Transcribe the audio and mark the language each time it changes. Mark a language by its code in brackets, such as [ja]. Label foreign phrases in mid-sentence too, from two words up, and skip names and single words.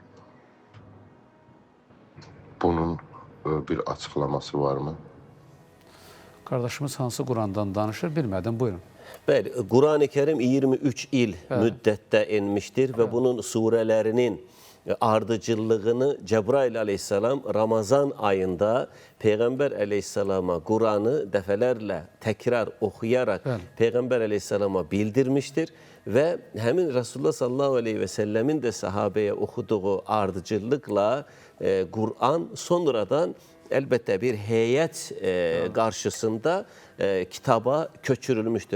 [az] Bunun bir açıqlaması varmı? Qardaşımız hansı Qurandan danışır bilmədim, buyurun. Bəli, Quran-ı Kerim 23 il müddətdə inmişdir və bunun surələrinin [tr] ardıcıllığını Cebrail aleyhisselam Ramazan ayında Peygamber aleyhisselama Kur'an'ı dəfələrlə təkrar okuyarak Peygamber aleyhisselama bildirmiştir ve hemin Resulullah sallallahu aleyhi ve sellemin de sahabeye okuduğu ardıcıllıkla Kur'an sonradan elbette bir heyet karşısında kitaba köçürülmüştür.